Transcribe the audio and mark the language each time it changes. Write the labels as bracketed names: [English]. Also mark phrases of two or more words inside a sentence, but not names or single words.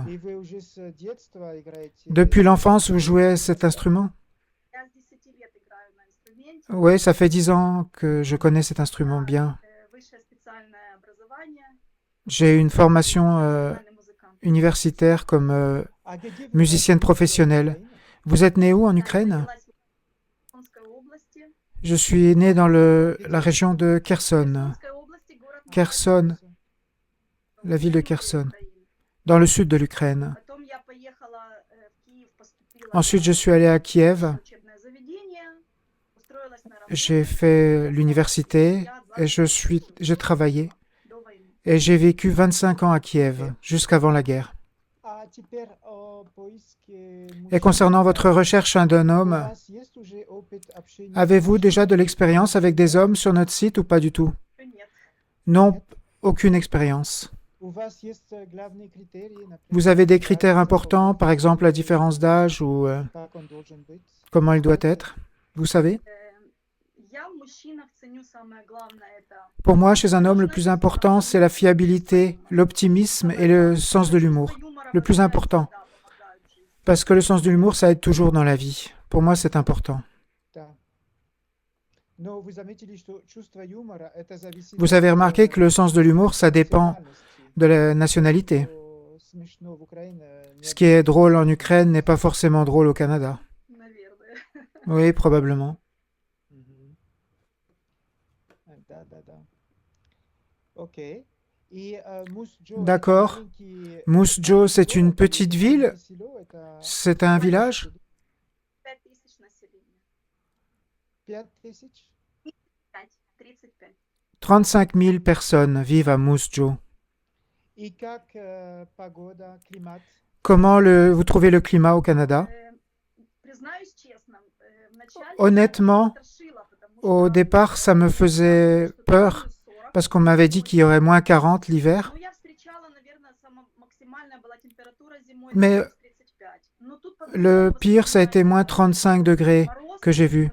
[French] Depuis l'enfance, vous jouez cet instrument? Oui, ça fait 10 ans que je connais cet instrument bien. J'ai une formation universitaire comme [Russian] А где вы [French] musicienne [Russian] родились в [French] professionnelle. [Russian] Украине? [French] Vous êtes né où en Ukraine? Je suis né dans la [Russian] Где? [French] région de Kherson. Kherson, [Russian] Херсон. [French] la ville de Kherson, dans le sud de l'Ukraine. Ensuite, je suis allé à Kiev. J'ai fait l'université et j'ai travaillé. Et j'ai vécu 25 ans à Kiev, [Russian] Окей. [French] jusqu'avant la guerre. [Russian] А теперь о поиске [French] Et [Russian] мужчины [French] concernant [Russian] для [French] votre recherche d'un [Russian] У [French] homme, [Russian] вас есть уже опыт общения с [French] avez-vous déjà de [Russian] мужчинами на [French] l'expérience avec [Russian] нашем [French] des hommes [Russian] сайте? [French] sur notre site ou pas du tout? Non, [Russian] Нет. [French] aucune expérience. [Russian] У вас есть главные критерии, [French] Vous [Russian] например, [French] avez des critères [Russian] разница по [French] importants, par [Russian] возрасту [French] exemple la [Russian] или [French] différence d'âge ou [Russian] как он должен быть? [French] comment il doit [Russian] Знаете? [French] être? Vous savez? Pour moi, chez un homme, le plus important, c'est la fiabilité, l'optimisme et le sens de l'humour. Le plus important. Parce que le sens de l'humour, ça aide toujours dans la vie. Pour moi, c'est important. [Russian] Да. Но вы заметили, что чувство юмора это зависит [French] Vous [Russian] от [French] avez remarqué que le sens de l'humour, ça dépend [Russian] национальности. [French] de la nationalité. [Russian] Что смешно в Украине, не [French] Ce qui est drôle en [Russian] обязательно [French] Ukraine n'est [Russian] смешно [French] pas [Russian] в [French] forcément drôle au Canada. Oui, probablement. [Russian] Мгм. Да, да, да. Окей. И Мус-Джо это [French] D'accord. [Russian] маленький [French] Moose Jaw, c'est une [Russian] город или [French] petite [Russian] это [French] ville? [Russian] маленькое село, это [French] C'est un village? 5000? 35 000 personnes vivent à Moose Jaw. [Russian] И как погода, климат? [French] Comment vous trouvez le climat au Canada? Honnêtement, au départ, ça me faisait peur parce qu'on m'avait dit qu'il y aurait moins 40 l'hiver. Mais le pire, ça a été moins 35 degrés que j'ai vu.